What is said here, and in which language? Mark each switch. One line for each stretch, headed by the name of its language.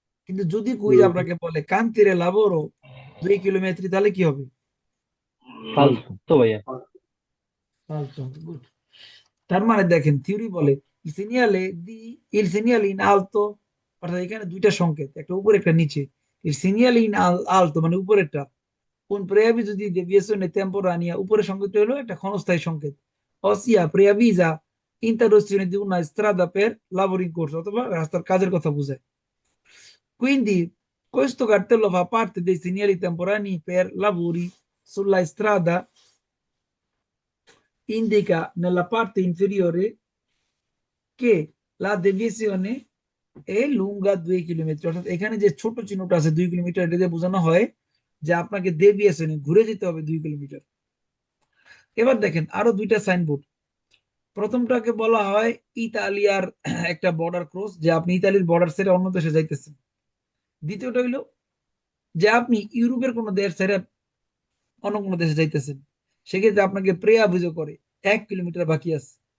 Bangla: কিন্তু যদি কুইজ আপনাকে বলে কান্তিরে লাবোরো 2 কিলোমিটার তাহলে কি হবে? ফালতু ভাইয়া। ফালতু হবে, গুড। তার মানে দেখেন থিওরি বলে
Italian: il segnale in alto,
Bangla: অর্থাৎ এখানে দুইটা সংকেত, একটা উপরে একটা নিচে।
Italian: il segnale in alto
Bangla: মানে উপরেরটা,
Italian: un preavviso di deviazione temporanea,
Bangla: উপরের সংকেতটা হলো একটা ক্ষণস্থায়ী সংকেত,
Italian: ossia preavvisa interruzione di una strada per lavori in corso,
Bangla: অথবা রাস্তার কাজের কথা বোঝায়।
Italian: Quindi questo cartello fa parte dei segnali temporanei per lavori sulla strada, indica nella parte inferiore che la deviazione è lunga 2
Bangla: kilometre, অর্থাৎ এখানে যে ছোট চিহ্নটা আছে 2 কিলোমিটার, এটা দিয়ে বোঝানো হয় যে আপনাকে ডেভিয়েশনে ঘুরে যেতে হবে 2 কিলোমিটার। এবার দেখেন আরো দুইটা সাইনবোর্ড। প্রথমটাকে বলা হয় ইতালিয়ার একটা বর্ডার ক্রস, যে আপনি ইতালির বর্ডার ছেড়ে অন্য দেশে যাইতেছেন। দ্বিতীয়টা হইলো যে আপনি ইউরোপের কোনো দেশ ছেড়ে অন্য কোনো দেশে যাইতেছেন, সেক্ষেত্রে আপনাকে প্রে অভিযোগ করে 1 কিলোমিটার বাকি আছে।